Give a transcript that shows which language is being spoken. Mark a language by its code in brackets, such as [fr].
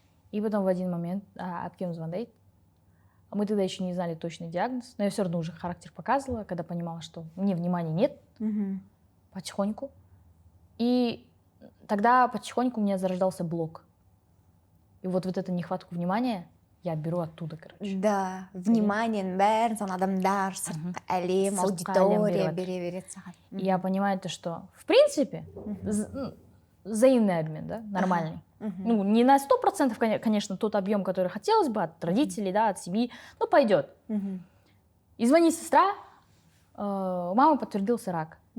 [ru] И потом в один момент [kk] әпкем звондайды. [ru] Мы тогда еще не знали точный диагноз, но я все равно уже характер показывала, когда понимала, что мне внимания нет, потихоньку. И тогда потихоньку у меня зарождался блок. И вот эту нехватку внимания я беру оттуда, короче. [kk] Да, вниманиенің бәрін сан адамдар, сыртқы әлем, аудитория бере береді саған. [ru] И я понимаю то, что в принципе взаимный обмен, да, нормальный. Ну, не на 100%, конечно, тот объем, который хотелось бы от родителей, да, от семьи, но пойдет. И звонит сестра, у мамы подтвердился рак.